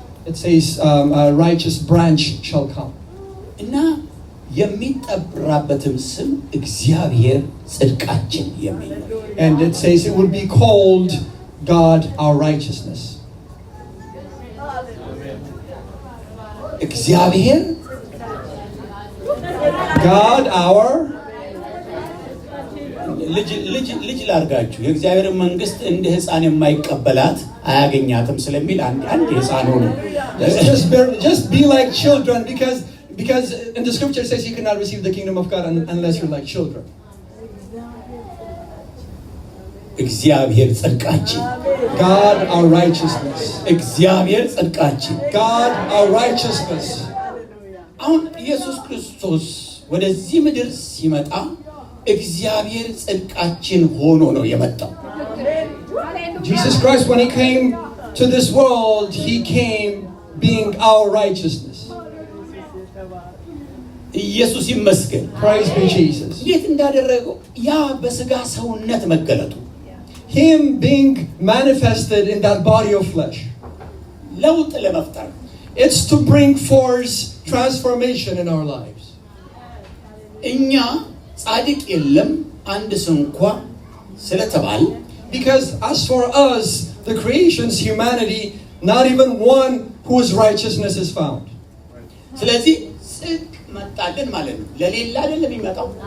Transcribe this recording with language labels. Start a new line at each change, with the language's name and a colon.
English: it says a righteous branch shall come.
Amharic: እና የሚጠራበትም ስም እግዚአብሔር ጽድቃችን የሚል ነው።
English: And it says it would be called God our righteousness.
Amharic: እግዚአብሔር
English: God our
Amharic: ልጅ ላርጋችሁ የእግዚአብሔር መንግስት እንደ ሕፃን የማይቀበላት አያገኛትም ስለሚል አንድ ሕፃን ሆኖ
English: just be like children because in the scripture it says you cannot receive the kingdom of God unless you're like children.
Amharic: እግዚአብሔር ጽድቃችን
English: God our righteousness.
Amharic: እግዚአብሔር ጽድቃችን
English: God our righteousness.
Amharic: አሁን ኢየሱስ ክርስቶስ ወደዚህ ምድር ሲመጣ እግዚአብሔር ጽድቃችን ሆኖ ነው የመጣው።
English: Jesus Christ, when he came to this world, he came being our righteousness.
Amharic: ኢየሱስ ይመስገን።
English: Praise be Jesus.
Amharic: እንዴት እንዳደረገው ያ በስጋ ሰውነት መገለጡ
English: Him being manifested in that body of flesh.
Amharic: ለውጥ ለመፍጠር
English: It's to bring forth transformation in our lives.
Amharic: እኛ ጻድቅ የለም አንድ ስንኳ ስለተባል
English: Because as for us, the creation's humanity, not even one whose righteousness is found.
Amharic: ስለዚህ ጽድቅ መጣልን ማለት ነው። ለሌላ አይደለም የሚመጣው።